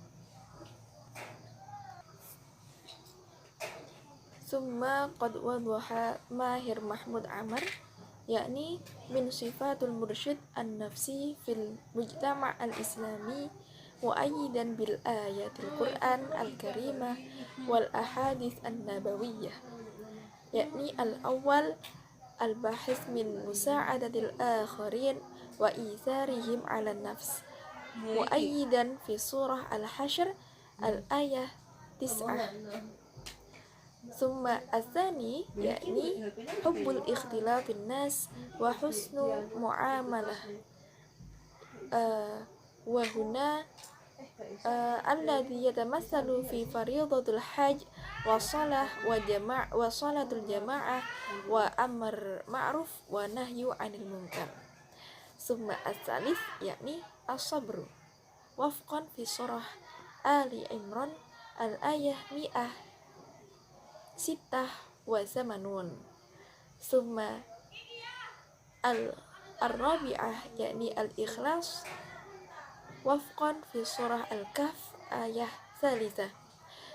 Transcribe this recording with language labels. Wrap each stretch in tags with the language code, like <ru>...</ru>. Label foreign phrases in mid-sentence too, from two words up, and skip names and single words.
<ar>ثم قد وضح ماهر محمود عمار، يعني من صفات مرشد النفس في المجتمع الإسلامي مؤيدا بآيات القرآن الكريمة والأحاديث النبوية، يعني الأول البحث عن مساعدة الآخرين وإيثارهم على النفس مؤيدا في سورة الحشر الآية 9. ثم الثاني، يعني حب اختلاط الناس وحسن المعاملة وهنا الذي يتمثل في فريضة الحج والصلاة وصلاة الجماعة وأمر بالمعروف ونهي عن المنكر. ثم الثالث, يعني الصبر وفقا في سورة آل عمران الآية 186. ثم الرابعة، يعني الإخلاص وفقا في سورة الكهف آية 3.</ar>